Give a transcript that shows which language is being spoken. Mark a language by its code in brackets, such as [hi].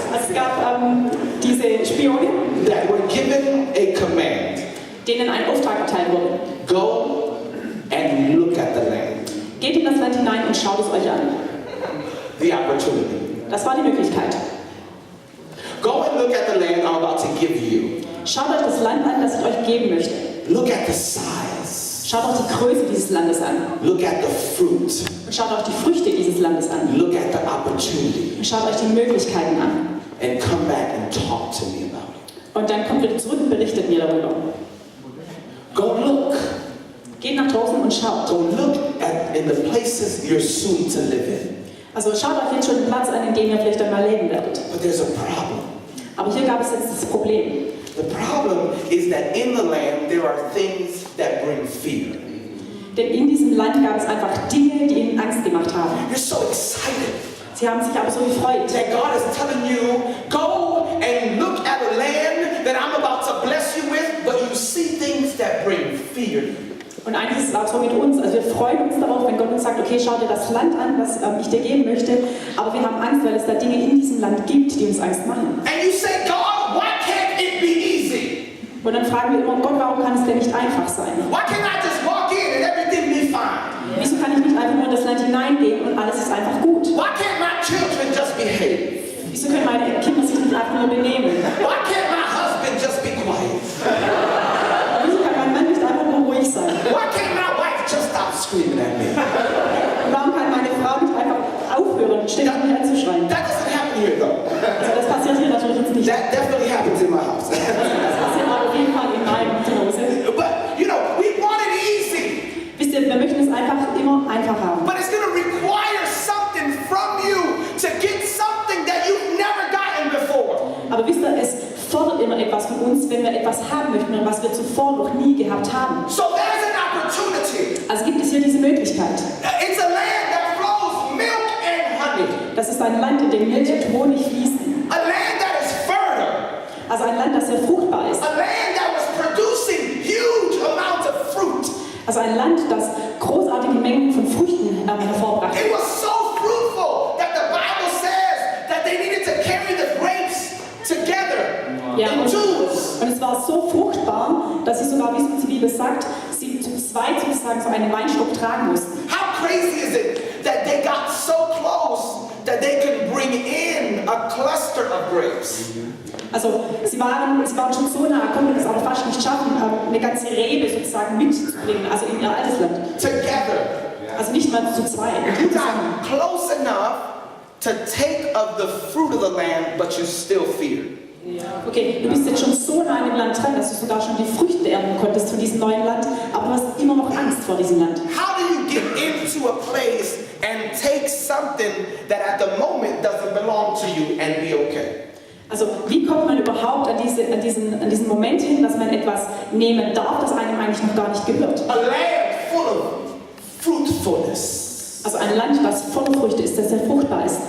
[de] Also es gab diese Spione, [en] that were given a command. [de] denen ein Auftrag erteilt wurde. [en] Go and look at the land. [de] Geht in das Land hinein und schaut es euch an. [en] The opportunity. [de] Das war die Möglichkeit. [en] Go and look at the land I'm about to give you. [de] Schaut euch das Land an, das ich euch geben möchte. [en] Look at the size. [de] Schaut euch die Größe dieses Landes an. [en] Look at the fruit. [de] Und schaut euch die Früchte dieses Landes an. [en] Look at the opportunity. [de] Und schaut euch die Möglichkeiten an. [en] And come back and talk to me about it. [de] Und dann kommt wieder zurück und berichtet mir darüber. [en] Go look. [de] Geht nach draußen und schaut. [en] Go look at in the places you're soon to live in. [de] Also schaut euch jetzt schon den Platz an, in dem ihr vielleicht einmal leben werdet. [en] But there's a problem. [de] Aber hier gab es jetzt das Problem. [en] The problem is that in the land there are things that bring fear. [de] Denn in diesem Land gab es einfach Dinge, die ihnen Angst gemacht haben. [en] You're so excited [de] Sie haben sich aber so gefreut. [en] that God is telling you, go and look at a land that I'm about to bless you with, but you see things that bring fear. [de] Und eigentlich ist es auch so mit uns. Also wir freuen uns darauf, wenn Gott uns sagt, okay, schau dir das Land an, das ich dir geben möchte. Aber wir haben Angst, weil es da Dinge in diesem Land gibt, die uns Angst machen. [en] And you say, God, why can't it be easy? [de] Und dann fragen wir immer, Gott, warum kann es denn nicht einfach sein? [en] Why can't I just walk in and everything be fine? [de] Wieso kann ich nicht einfach nur in das Land hineingehen und alles ist einfach gut? [en] Why can't my children just behave? [de] Wieso können meine Kinder sich nicht einfach nur benehmen? [en] Why can't my husband just be quiet? [de] Wieso kann mein Mann nicht einfach nur ruhig sein? [en] Why can't my wife just stop screaming at me? [de] Und warum kann meine Frau nicht einfach aufhören, ständig mich anzuschreien? [en] That doesn't happen here though. [de] Also das passiert hier natürlich jetzt nicht. [en] That definitely happens in my house. [de] Das passiert aber auf jeden Fall in meinem Zuhause. [en] But you know, we want it easy. [de] Wisst ihr, wir möchten es einfach immer einfach haben. [en] But it's going to require something from you to get something that you've never gotten before. [de] Aber wisst ihr, es fordert immer etwas von uns, wenn wir etwas haben möchten, was wir zuvor noch nie gehabt haben. [en] So there's an opportunity. [de] Also gibt es hier diese Möglichkeit. [en] It's a land that flows milk and honey. [de] Das ist ein Land, in dem Milch und Honig fließen. [en] A land that is fertile. [de] Also ein Land, das sehr fruchtbar ist. [en] A land that was producing huge amounts of fruit. [de] Also ein Land, das großartige Mengen von Früchten hervorbrachte. [en] It was so fruitful that the Bible says that they needed to carry the grapes together in twos. [de] Und es war so fruchtbar, dass sie sogar, wie es die Bibel sagt, sie zu zweit sozusagen so einen Weinstock tragen mussten. [en] How crazy is it that they got so close that they could bring in a cluster of grapes? [de] Also sie waren schon so nah, konnten es aber fast nicht schaffen, eine ganze Rebe sozusagen mitzubringen, also in ihr altes Land. [en] Together. [de] Also nicht mal zu zweit. [en] You got close enough to take of the fruit of the land, but you still fear. [de] Okay, du bist jetzt schon so nah an dem Land dran, dass du sogar schon die Früchte ernten konntest von diesem neuen Land, aber du hast immer noch Angst vor diesem Land. [en] How do you get into a place and take something that at the moment doesn't belong to you and be okay? [de] Also wie kommt man überhaupt an diesen Moment hin, dass man etwas nehmen darf, das einem eigentlich noch gar nicht gehört? [en] A land full of fruitfulness. [de] Also ein Land, das voller Früchte ist, das sehr fruchtbar ist.